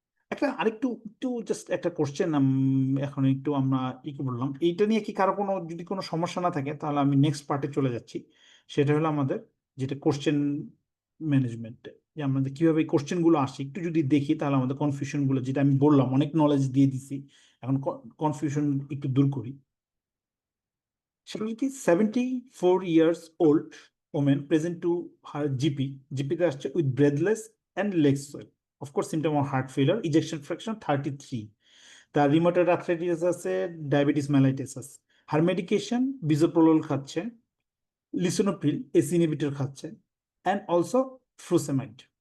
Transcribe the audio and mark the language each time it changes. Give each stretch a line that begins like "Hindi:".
Bangla: একটা আরেকটু একটু জাস্ট একটা কোশ্চেন এখন একটু আমরা কি বললাম, এইটা নিয়ে কি কারো কোনো যদি কোনো সমস্যা না থাকে তাহলে আমি নেক্সট পার্টে চলে যাচ্ছি। সেটা হলো আমাদের যেটা কোশ্চেন ম্যানেজমেন্ট, যে আমাদের কিভাবে এই কোশ্চেন গুলো আসে একটু যদি দেখি তাহলে আমাদের কনফিউশন গুলো, যেটা আমি বললাম অনেক নলেজ দিয়ে দিছি, এখন কনফিউশন একটু দূর করি। সেটা হলো কি,
English: 74 years old woman present to her GP.
Bangla: জিপিতে আসছে
English: with breathless and leg swell, of course symptom of heart failure,
Bangla: ejection fraction 33, তার রিমোটেড আর্থ্রাইটিস আছে, ডায়াবেটিস মেলাইটিস আছে। হার মেডিকেশন বিজোপ্রোলোল খাচ্ছে, লিসোনোপ্রিল এসি ইনহিবিটর খাচ্ছে, অ্যান্ড অলসো ফ্রুসেমাইড।